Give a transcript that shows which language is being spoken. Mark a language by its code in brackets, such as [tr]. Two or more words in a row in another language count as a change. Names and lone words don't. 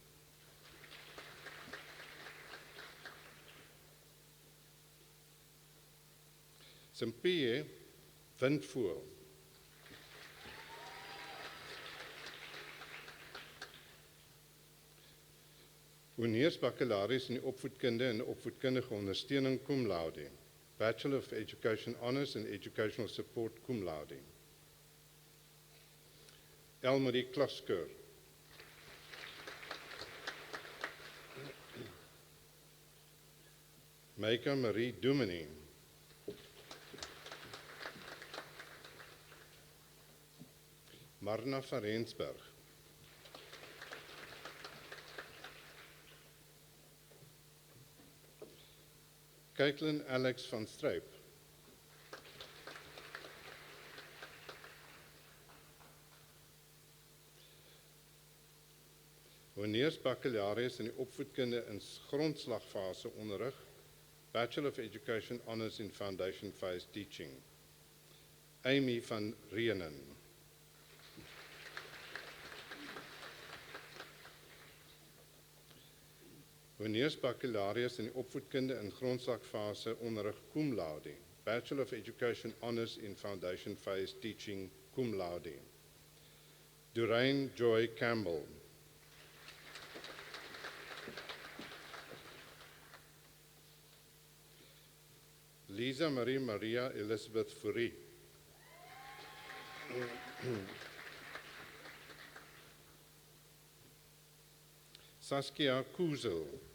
[af] Simpie Windvoel. Honeursbakkalaris in die opvoedkunde en opvoedkundige ondersteuning [la] cum laude. [en] Bachelor of Education Honours and Educational Support [la] cum laude. [af] Elmarie Klasker. Meika Marie Dominee. Marna van Rensburg. Caitlin Alex van Stryp. Honeursbakkalaris in die opvoedkunde in grondslagfase onderrig, [en] Bachelor of Education Honours in Foundation Phase Teaching. [af] Amy van Rienen. Honeursbakkalaris in die opvoedkunde in grondslagfase onderrig [la] cum laude, [en] Bachelor of Education Honours in Foundation Phase Teaching [la] cum laude. [en] Doreen Joy Campbell. Lisa Marie Maria Elizabeth Fourie. Saskia Kuzel.